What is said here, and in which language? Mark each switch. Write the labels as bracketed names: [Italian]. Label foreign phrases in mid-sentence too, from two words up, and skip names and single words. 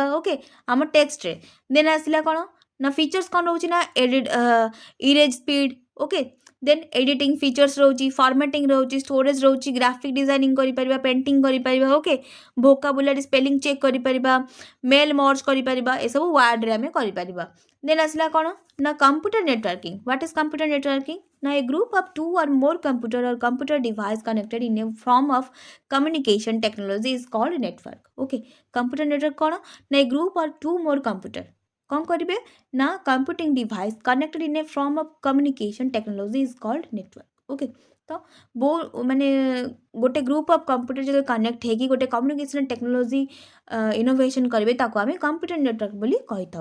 [Odia] ଓକେ, ଆମ ଟେକ୍ସଟରେ ଦେନ୍ ଆସିଲା କ'ଣ ନା ଫିଚର୍ସ କ'ଣ ରହୁଛି ନା [English] erase speed, [Odia] ଓକେ, [English] then editing features [Odia] ରହୁଛି, ଫର୍ମାଟିଂ ରହୁଛି, ଷ୍ଟୋରେଜ୍ ରହୁଛି, [English] graphic designing [Odia] କରିପାରିବା, ପେଣ୍ଟିଂ କରିପାରିବା, ଓକେ, [English] vocabulary spelling check [Odia] କରିପାରିବା, [English] mail merge [Odia] କରିପାରିବା, ଏସବୁ ୱାର୍ଡ଼ରେ ଆମେ କରିପାରିବା। [English] ଦେନ୍ [Odia] ଆସିଲା କ'ଣ ନା [English] computer networking. what is computer networking ନା a group of 2 or more computer or computer device connected in a form of communication technology is called network। okay, computer network କ'ଣ ନା a group or 2 more computer [Odia] କ'ଣ କରିବେ ନା [English] computing device connected in a form of communication technology is called network. [Odia] ଓକେ, ତ ମାନେ ଗୋଟେ [English] group of computer [Odia] ଯେତେବେଳେ କନେକ୍ଟ ହେଇକି ଗୋଟେ [English] communication technology innovation [Odia] କରିବେ ତାକୁ ଆମେ [English] computer network [Odia] ବୋଲି କହିଥାଉ।